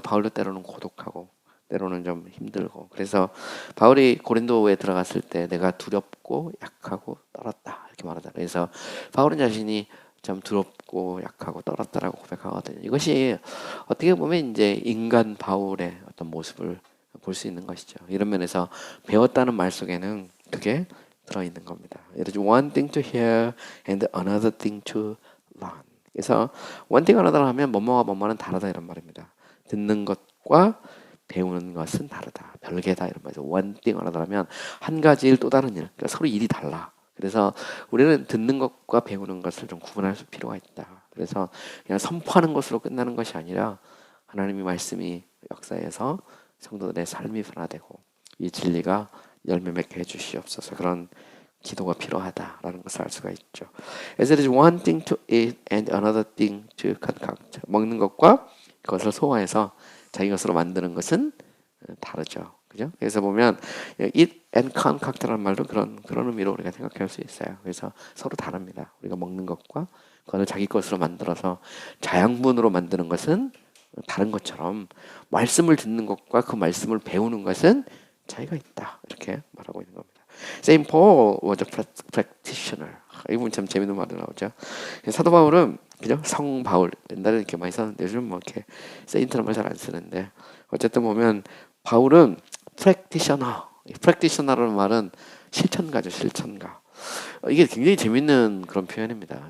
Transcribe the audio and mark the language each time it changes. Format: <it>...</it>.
<ko>바울도 때로는 고독하고, 때로는 좀 힘들고. 그래서 바울이 고린도에 들어갔을 때 내가 두렵고 약하고 떨었다 이렇게 말하다. 그래서 바울은 자신이 좀 두렵고 약하고 떨었다라고 고백하거든요. 이것이 어떻게 보면 이제 인간 바울의 어떤 모습을 볼 수 있는 것이죠. 이런 면에서 배웠다는 말 속에는 그게 들어있는 겁니다. 예를 들어</ko> <en>one thing to hear and another thing to learn.</en> <ko>그래서</ko> <en>one thing another</en> <ko>하면 뭐뭐와 뭐뭐는 다르다 이런 말입니다. 듣는 것과 배우는 것은 다르다, 별개다 이런 말이죠.</ko> <en>one thing another</en> <ko>하면 한 가지 일 또 다른 일, 그러니까 서로 일이 달라. 그래서 우리는 듣는 것과 배우는 것을 좀 구분할 필요가 있다. 그래서 그냥 선포하는 것으로 끝나는 것이 아니라 하나님의 말씀이 역사에서 성도들의 삶이 변화되고 이 진리가 열매 맺게 해주시옵소서. 그런 기도가 필요하다라는 것을 알 수가 있죠.</ko> <en>As it is one thing to eat and another thing to concoct.</en> <ko>먹는 것과 그것을 소화해서 자기 것으로 만드는 것은 다르죠. 그죠? 그래서 보면</ko> <en>eat and concoct</en> <ko>라는 말도 그런 의미로 우리가 생각할 수 있어요. 그래서 서로 다릅니다. 우리가 먹는 것과 그것을 자기 것으로 만들어서 자양분으로 만드는 것은 다른 것처럼 말씀을 듣는 것과 그 말씀을 배우는 것은 차이가 있다. 이렇게 말하고 있는 겁니다.</ko> <en>Saint Paul was a practitioner.</en> <ko>이 부분 참 재밌는 말이 나오죠. 사도 바울은 그죠? 성 바울 옛날에 이렇게 많이 썼는데 요즘 뭐 이렇게 세인트라는 말 잘 안 쓰는데 어쨌든 보면 바울은 practitioner. practitioner라는 말은 실천가죠, 실천가. 이게 굉장히 재밌는 그런 표현입니다.</ko>